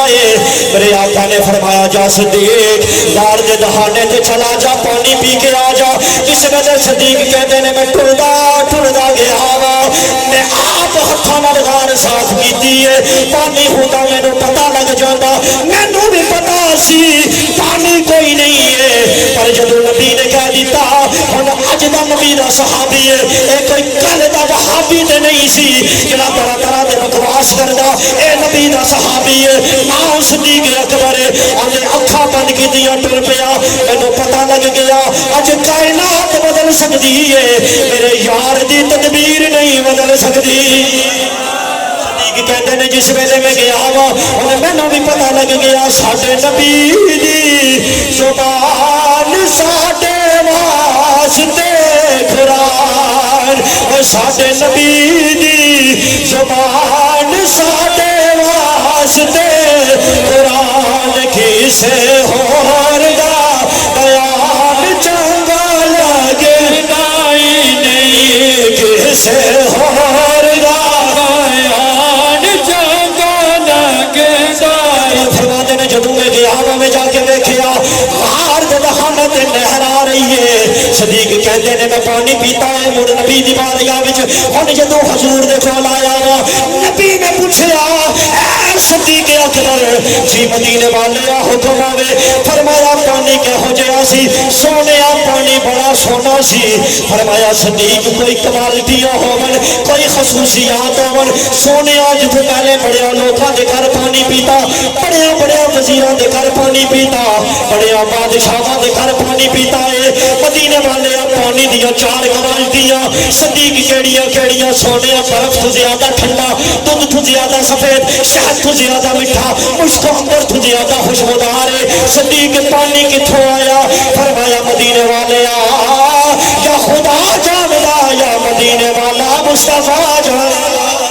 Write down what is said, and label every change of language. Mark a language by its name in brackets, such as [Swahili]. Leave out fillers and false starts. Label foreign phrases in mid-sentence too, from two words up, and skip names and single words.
[Punjabi] ہے میرے آقا نے فرمایا جا صدیق غار دے دہانے تے چلا جا پانی پی کے آ جا جس ویلے صدیق کہتے نے میں ٹردا گیا وا میں آپ ہتھاں نال غار صاف کیتی ہے پانی ہوتا مینوں پتہ لگ جاتا مینوں بھی پتا سی پانی کوئی نہیں ہے پر جدوں نبی نے کہہ دیتا ہن اج دا نبی دا صحابی ہے اے کوئی کل دا وہابی تے نہیں سی جڑا طرح طرح دے بکواس کردا اے نبی دا صحابی ہے نام صدیق اکبر ہے انے اکھاں بند کیتیاں ٹر پیا مینوں پتہ لگ گیا اج کائنات بدل سکدی ہے میرے یار دی تدبیر نہیں بدل سکدی کہتے ہیں جس ویلے میں گیا وا انہیں مینوں بھی پتہ لگ گیا ساڈے نبی دی زبان ساڈے واسطے قرآن اور ساڈے نبی دی زبان ساڈے واسطے قرآن کسے ہور دا بیان چنگا لگے نہیں کسے ہور دا فرماتے نے جدوں میں گیا میں جا کے دیکھیا غار دے دہانے تے نہر آ رہی ہے صدیق کہتے نے میں پانی پیتا ہے مڑ نبی دی بارگاہ وچ ہن جدوں حضور دے کول آیا وا نبی نے پوچھیا اے صدیق اکبر جی مدینے والے حکم آوے فرمایا پانی کہو جہا سی سونیا پانی بڑا سونا سی فرمایا صدیق کوئی کوالٹیاں ہون کوئی خصوصیات ہون سونیا جتھے پہلے بڑے لوکاں دے گھر پانی پیتا بڑے وزیراں دے گھر پانی پیتا بڑے بادشاہاں دے گھر پانی پیتا ہے مدینے والے پانی دیاں چار کوالٹیاں صدیق کیڑیاں سونے برف تو زیادہ ٹھنڈا دودھ تو زیادہ سفید شہد تو زیادہ میٹھا مشک عنبر تو زیادہ خوشبودار ہے صدیق پانی کتھوں آیا فرمایا مدینے والے یا خدا جاندا یا مدینے والا مصطفیٰ جاندا